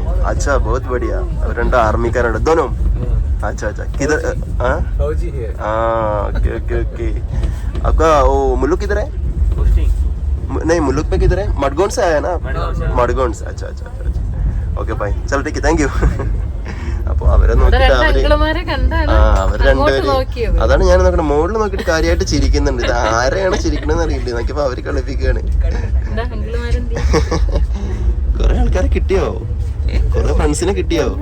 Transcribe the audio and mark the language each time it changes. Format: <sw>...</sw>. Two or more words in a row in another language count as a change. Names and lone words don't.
<hi>अच्छा, बहुत बढ़िया. रंडा आर्मी का रंडा दोनों. अच्छा अच्छा. किधर? हाँ</hi> <en>okay okay okay.</en> <hi>आपका वो मुल्क किधर है? नहीं, मुल्क में किधर है? मडगौंड से आया ना? मडगौंड से. अच्छा अच्छा अच्छा.</hi> <en>okay bye.</en> <hi>चलो ठीक है,</hi> <en>thank you.</en> <ml>അപ്പൊ അവരെ നോക്കിട്ട് അവർ രണ്ടുപേരും, അതാണ് ഞാൻ നോക്കണേ. മുകളിൽ നോക്കിട്ട് കാര്യമായിട്ട് ചിരിക്കുന്നുണ്ട്. ഇത് ആരെയാണ് ചിരിക്കണെന്ന് അറിയില്ല. നോക്കിയപ്പോ അവര് കളിപ്പിക്കുകയാണ്. കൊറേ ആൾക്കാരെ കിട്ടിയോ? കൊറേ ഫ്രണ്ട്സിനെ കിട്ടിയോ?</ml>